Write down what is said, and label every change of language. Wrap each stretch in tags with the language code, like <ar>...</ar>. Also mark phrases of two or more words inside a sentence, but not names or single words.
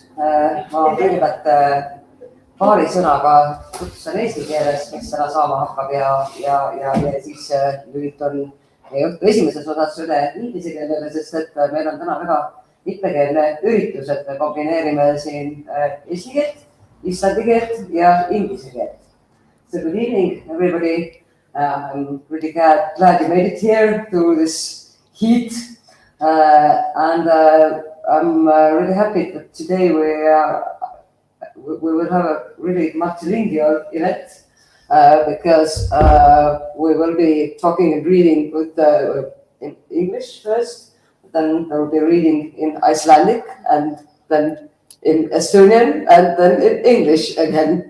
<et>Ma kõigepealt paari sõnaga tutvustan eesti keeles, mis täna saama hakkab ja siis lülitan meie õhtu esimeses osas üle inglise keelele, sest et meil on täna väga mitmekeelne üritus, et me kombineerime siin eesti keelt, islandi keelt ja inglise keelt.</et> <en>So good evening, everybody. I'm really glad you made it here through this heat. And I'm really happy that today we will have a really multilingual event because we will be talking and reading with in English first, then there will be reading in Icelandic, and then in Estonian, and then in English again.</en>